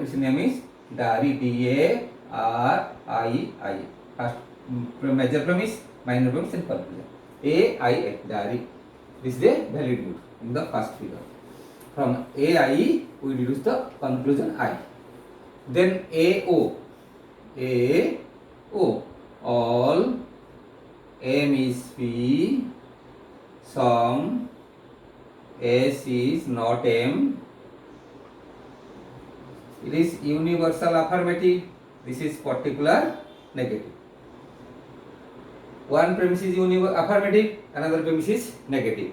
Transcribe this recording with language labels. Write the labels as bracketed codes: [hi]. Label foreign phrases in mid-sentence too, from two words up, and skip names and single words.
[en] Its name is DARI, D-A-R-I-I. First major premise, minor premise and conclusion. A-I-A, DARI. This is a valid mode in the first figure. From A-I we deduce the conclusion I. Then A-O. A-O. All M is P, sum S is not M. It is universal affirmative. This is particular negative. One premise is affirmative, another premise is negative.